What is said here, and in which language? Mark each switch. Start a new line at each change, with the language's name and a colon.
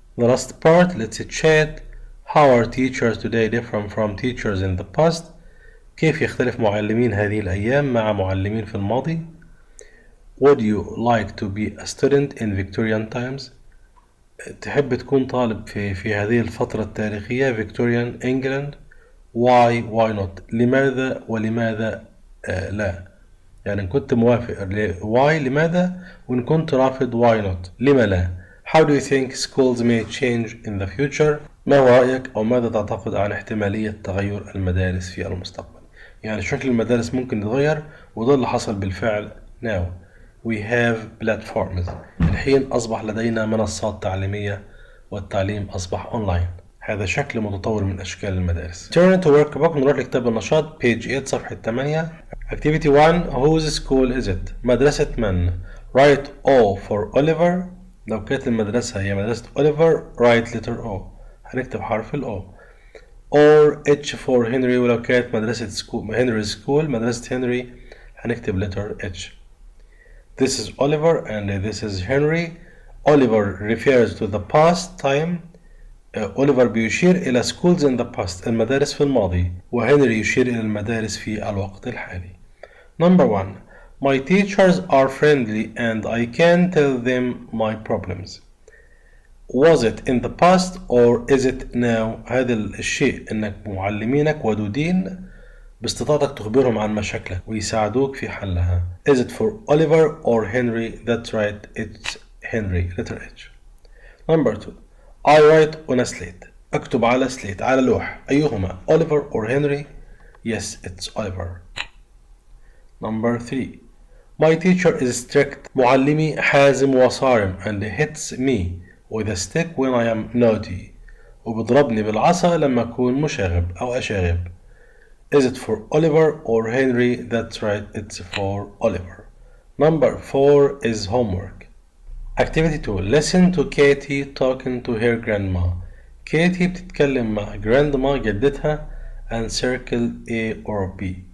English: The last part, let's chat. How are teachers today different from teachers in the past?
Arabic: كيف يختلف معلمين هذه الأيام مع معلمين في الماضي؟
English: Would you like to be a student in Victorian times?
Arabic: تحب تكون طالب في هذه الفترة التاريخية Victorian England?
English: Why not؟
Arabic: لماذا ولماذا لا؟ يعني إن كنت موافق why لماذا، وإن كنت رافض why not لما لا؟
English: How do you think schools may change in the future?
Arabic: ما هو رأيك أو ماذا تعتقد عن احتمالية تغير المدارس في المستقبل؟ يعني شكل المدارس ممكن يتغير، وده اللي حصل بالفعل.
English: Now we have platforms.
Arabic: الحين أصبح لدينا منصات تعليمية والتعليم أصبح أونلاين. هذا شكل متطور من أشكال المدارس.
English: Turn to workbook.
Arabic: نروح لكتاب النشاط
English: page 8
Arabic: صفحة 8.
English: Activity 1. Whose school is it?
Arabic: مدرسة من؟
English: Write O for Oliver.
Arabic: لو كانت المدرسة هي مدرسة Oliver write letter O. هنكتب حرف ال O.
English: Or H for Henry.
Arabic: ولو كانت مدرسة Henry's school مدرسة Henry هنكتب
English: letter H. This is Oliver and this is Henry. Oliver refers to the past time.
Arabic: Oliver بيشير إلى
English: schools in the past
Arabic: المدارس في الماضي، وهنري يشير إلى المدارس في الوقت الحالي.
English: Number 1. My teachers are friendly and I can tell them my problems. Was it in the past or is it now?
Arabic: هذا الشيء إنك معلمينك ودودين باستطاعتك تخبرهم عن مشاكلك ويساعدوك في حلها.
English: Is it for Oliver or Henry? That's right, it's Henry, letter H. Number 2. I write on a slate.
Arabic: أكتب على slate على لوح. أيهما
English: Oliver or Henry? Yes, it's Oliver. Number 3. My teacher is strict.
Arabic: معلمي حازم وصارم
English: and hits me with a stick when I am naughty.
Arabic: وبضربني بالعصا لما أكون مشاغب أو أشاغب.
English: Is it for Oliver or Henry? That's right, it's for Oliver. Number 4 is homework. Activity 2. Listen to Katie talking to her grandma. Katie
Arabic: بتتكلم مع
English: grandma
Arabic: جدتها
English: and circle A or B.